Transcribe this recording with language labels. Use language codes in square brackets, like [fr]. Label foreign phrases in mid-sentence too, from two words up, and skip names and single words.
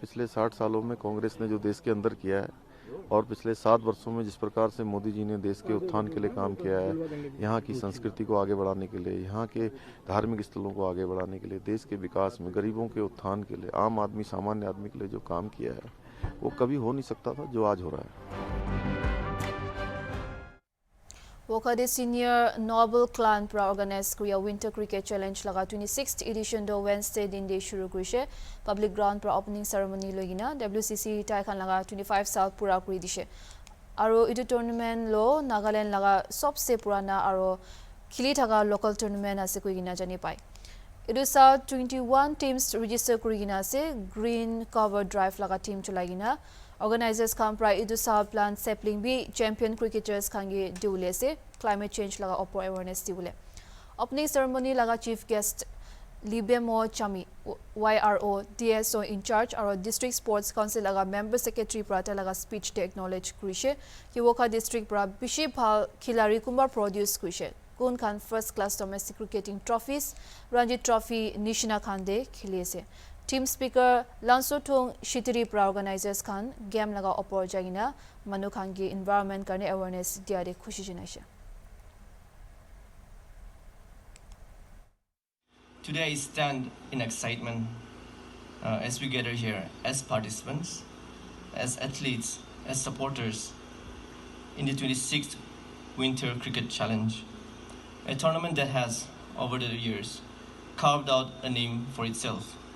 [hi] पिछले 60 सालों में कांग्रेस ने जो देश के अंदर किया है और पिछले 7 वर्षों में जिस प्रकार से मोदी जी ने देश के उत्थान के लिए काम किया है, यहाँ की संस्कृति को आगे बढ़ाने के लिए, यहाँ के धार्मिक स्थलों को आगे बढ़ाने के लिए, देश के विकास में, गरीबों के उत्थान के लिए, आम आदमी सामान्य आदमी के लिए जो काम किया है वो कभी हो नहीं सकता था जो आज हो रहा है। [nag] Wakade Senior Nobel Clan pra organize Korea Winter Cricket Challenge laga 26th edition do Wednesday din de shuru kurise public ground pra [en] opening ceremony [nag] logina WCC tai khan laga 25 साल पूरा kuri dishe aro itu tournament lo Nagaland laga sobse purana aro khili thaka local tournament ase koigina jani pai itu sa 21 teams register kurigina ase [en] green cover drive [nag] laga team chulagina organizers kampra idu sa [en] plan sapling [nag] bi [en] champion cricketers [nag] khange diule se [en] climate change [nag] laga opor awareness diule [en] opening ceremony [nag] laga chief guest Libemo Chami YRO DSO [en] in charge [nag] aro [en] district sports council [nag] laga [en] member secretary [nag] prata laga speech [en] to acknowledge [nag] kurise ki woka district pra bishi bhal khilari kumba produce kurise kun khan [en] first class domestic cricketing trophies [nag] Ranji trophy Nishina Khande khilese team speaker Lanso Thong Shitiri pra organizers khan game laga opor jagina manu khan gi environment karne awareness diare khushi jinaise. [en] Today I stand in excitement as we gather here as participants, as athletes, as supporters in the 26th Winter Cricket Challenge, a tournament that has, over the years, carved out a name for itself.